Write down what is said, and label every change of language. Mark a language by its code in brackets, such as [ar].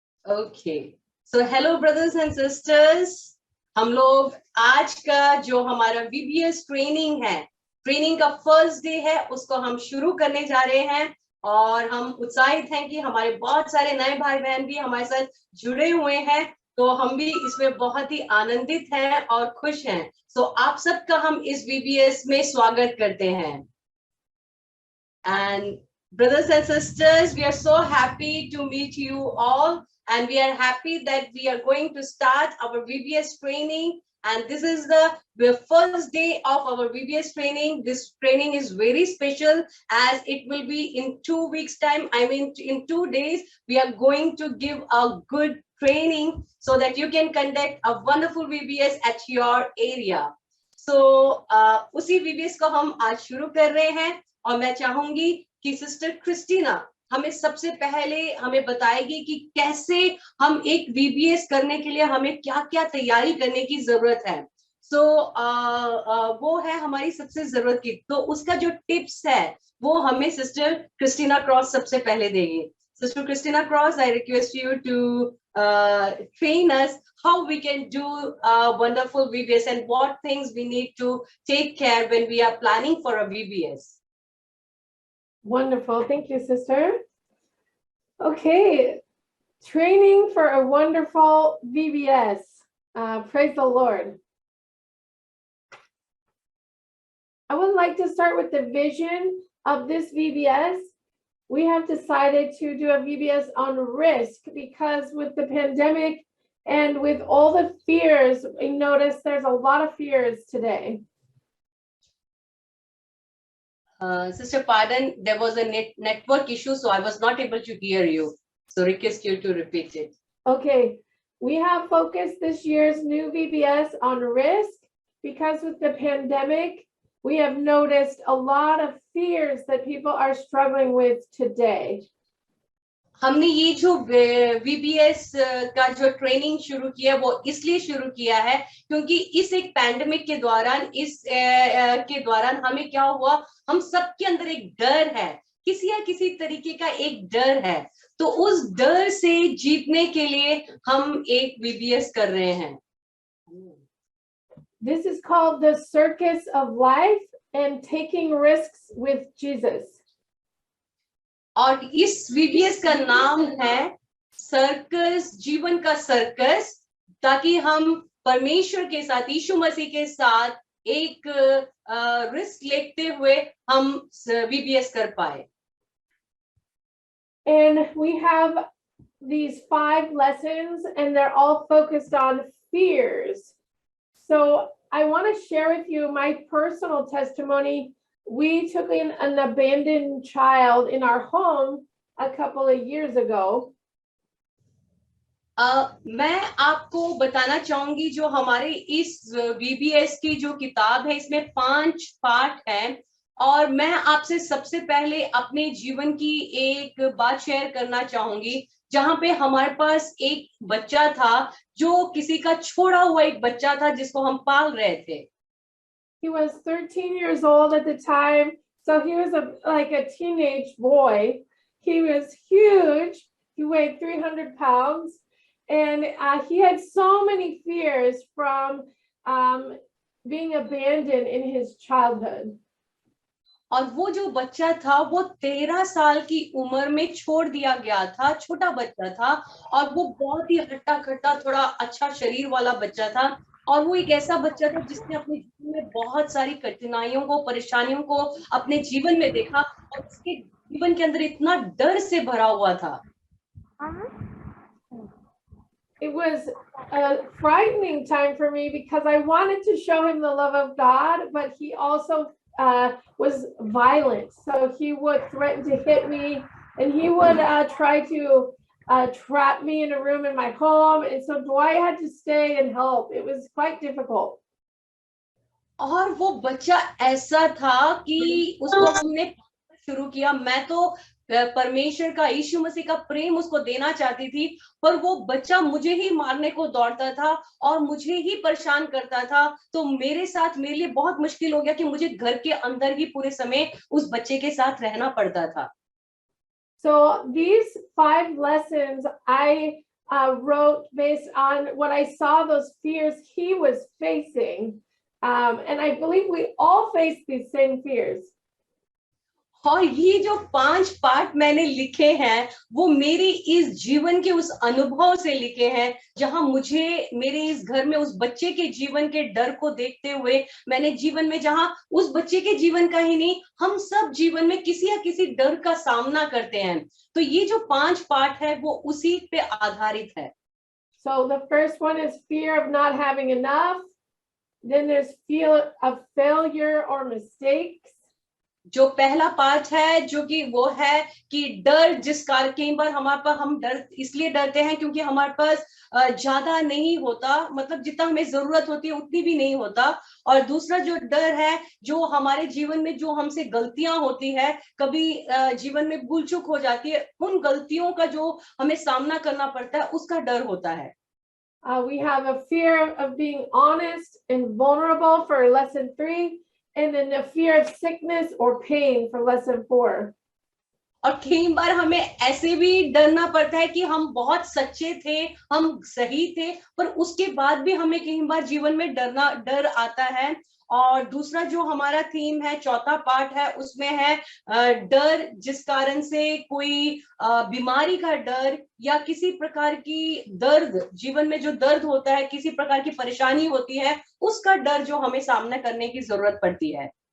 [hi] Okay, so hello brothers and sisters, हम लोग आज का जो हमारा वीबीएस ट्रेनिंग है, ट्रेनिंग का फर्स्ट डे है, उसको हम शुरू करने जा रहे हैं। और हम उत्साहित हैं कि हमारे बहुत सारे नए भाई बहन भी हमारे साथ जुड़े हुए हैं, तो हम भी इसमें बहुत ही आनंदित हैं और खुश हैं। सो आप सबका हम इस वीबीएस में स्वागत करते हैं। [en] And brothers and sisters, we are so happy to meet you all, and we are happy that we are going to start our VBS training. And this is the first day of our VBS training. This training is very special as it will be in 2 weeks' time. I mean, in 2 days, we are going to give a good training so that you can conduct a wonderful VBS at your area. [hi] So, उसी VBS को हम आज शुरू कर रहे हैं, और मैं चाहूंगी कि सिस्टर क्रिस्टीना हमें सबसे पहले हमें बताएगी कि कैसे हम एक वीबीएस करने के लिए हमें क्या-क्या तैयारी करने की जरूरत है। सो वो है हमारी सबसे जरूरत की, तो उसका जो टिप्स है वो हमें सिस्टर क्रिस्टीना क्रॉस सबसे पहले देगी। [en] Sister Christina Cross, I request you to train us how we can do a wonderful VBS and what things we need to take care when we are planning for a VBS. Wonderful. Thank you, sister. Okay. Training for a wonderful VBS. Praise the Lord. I would like to start with the vision of this VBS. We have decided to do a VBS on risk because with the pandemic and with all the fears, we notice there's a lot of fears today. Sister, pardon, there was a network issue, so I was not able to hear you. So request you to repeat it. Okay, we have focused this year's new VBS on risk because with the pandemic, we have noticed a lot of fears that people are struggling with today. [hi] हमने ये जो VBS का जो training शुरू किया वो इसलिए शुरू किया है क्योंकि इस एक पैंडेमिक के दौरान के दौरान हमें क्या हुआ, हम सबके अंदर एक डर है, किसी या किसी तरीके का एक डर है, तो उस डर से जीतने के लिए हम एक VBS कर रहे हैं। [en] This is called the circus of life and taking risks with Jesus. [hi] और इस VBS का नाम है सर्कस, जीवन का सर्कस, ताकि हम परमेश्वर के साथ, यीशु मसीह के साथ एक रिस्क लेते हुए हम VBS कर पाए। [en] And we have these 5 lessons and they're all focused on fears. So I want to share with you my personal testimony. We took in an abandoned child in our home a couple of years ago. [hi] मैं आपको बताना चाहूंगी जो हमारे इस VBS की जो किताब है इसमें 5 पार्ट हैं, और मैं आपसे सबसे पहले अपने जीवन की एक बात शेयर करना चाहूंगी जहां पे हमारे पास एक बच्चा था जो किसी का छोड़ा हुआ एक बच्चा था जिसको हम पाल रहे थे। [en] He was 13 years old at the time, so he was like a teenage boy. He was huge. He weighed 300 pounds, and he had so many fears from being abandoned in his childhood. [hi] और वो जो बच्चा था वो 13 साल की उम्र में छोड़ दिया गया था, छोटा बच्चा था, और वो बहुत ही हट्टा खट्टा, थोड़ा अच्छा शरीर वाला बच्चा था, और वो एक ऐसा बच्चा था जिसने अपने जीवन में बहुत सारी कठिनाइयों को, परेशानियों को अपने जीवन में देखा, और उसके जीवन के अंदर इतना डर से भरा हुआ था। [en] It was a frightening time for me because I wanted to show him the love of God, but he also was violent. So he would threaten to hit me, and he would try to trap me in a room in my home. And so Dwight had to stay and help. It was quite difficult. [hi] और वो बच्चा ऐसा था कि उसको हमने शुरू किया, मैं तो परमेश्वर का, यीशु मसीह का प्रेम उसको देना चाहती थी, पर वो बच्चा मुझे ही मारने को दौड़ता था और मुझे ही परेशान करता था, तो मेरे लिए बहुत मुश्किल हो गया कि मुझे घर के अंदर ही पूरे समय उस बच्चे के साथ रहना पड़ता था। [en] So these 5 lessons I wrote based on what I saw those fears he was facing. And I believe we all face these same fears. [hi] और ये जो 5 पाठ मैंने लिखे हैं वो मेरे इस जीवन के उस अनुभव से लिखे हैं, जहां मुझे मेरे इस घर में उस बच्चे के जीवन के डर को देखते हुए मैंने जीवन में, जहां उस बच्चे के जीवन का ही नहीं, हम सब जीवन में किसी या किसी डर का सामना करते हैं। तो ये जो 5 पाठ है वो उसी पे आधारित है। [en] So the first one is fear of not having enough. Then there's fear of failure or mistakes. [hi] जो पहला पाठ है जो कि वो है कि डर, जिस कारण कई बार हमारे पास, हम डर इसलिए डरते हैं क्योंकि हमारे पास ज्यादा नहीं होता, मतलब जितना हमें जरूरत होती है उतनी भी नहीं होता। और दूसरा जो डर है, जो हमारे जीवन में जो हमसे गलतियां होती है, कभी जीवन में भूल चूक हो जाती है, उन गलतियों का जो हमें सामना करना पड़ता है उसका डर होता है। [en] We have a fear of being honest and vulnerable for lesson 3. And then the fear of sickness or pain for lesson 4. [hi] और कई बार हमें ऐसे भी डरना पड़ता है कि हम बहुत सच्चे थे, हम सही थे, पर उसके बाद भी हमें कई बार जीवन में डर आता है। और दूसरा जो हमारा थीम है, चौथा पार्ट है, उसमें है डर, जिस कारण से कोई बीमारी का डर या किसी प्रकार की दर्द, जीवन में जो दर्द होता है, किसी प्रकार की परेशानी होती है, उसका डर जो हमें सामना करने की जरूरत पड़ती है।